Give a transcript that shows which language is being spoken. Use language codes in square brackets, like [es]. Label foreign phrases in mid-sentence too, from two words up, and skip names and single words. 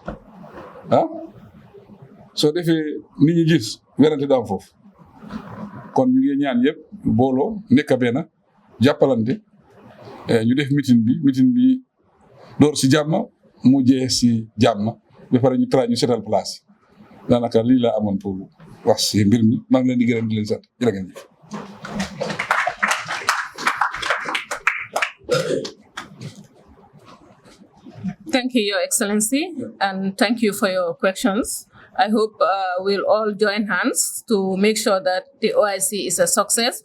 [wo] soo defee nit ñi gis werante daam foofu kon ñu ngi ñaan yëpp booloo nekk benn jàppalante ñu def meeting bi door si jàmm mu jeex si jàmm ba pare ñu try ñu seetal place daanaka lii laa amoon pour wax si mbir mi maa ngi leen di gërëm di leen sant jërë ngeen jëf. [en] Thank you, Your Excellency, and thank you for your questions. I hope we'll all join hands to make sure that the OIC is a success.